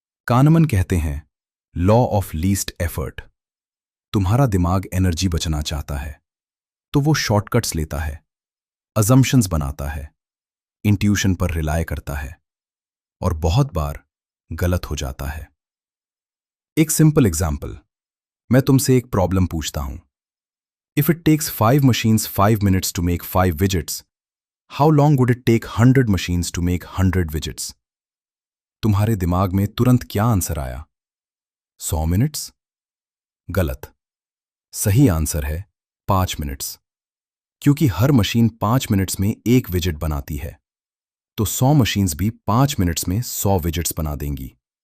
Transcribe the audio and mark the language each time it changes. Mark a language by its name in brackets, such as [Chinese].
[Hindi] kahneman कहते हैं law of least effort. तुम्हारा दिमाग एनर्जी बचना चाहता है तो वो शॉर्टकट्स लेता है, अजम्पशंस बनाता है, इंट्यूशन पर रिलाय करता है और बहुत बार गलत हो जाता है। एक सिंपल एग्जाम्पल, मैं तुमसे एक प्रॉब्लम पूछता हूं। [English] If it takes 5 machines 5 minutes to make 5 widgets, how long would it take 100 machines to make 100 widgets? [Hindi] तुम्हारे दिमाग में तुरंत क्या आंसर आया? 100 मिनट्स? गलत। सही आंसर है 5 मिनट्स, क्योंकि हर मशीन 5 मिनट्स में एक विजेट बनाती है, तो 100 मशीन्स भी 5 मिनट्स में 100 विजेट्स बना देंगी।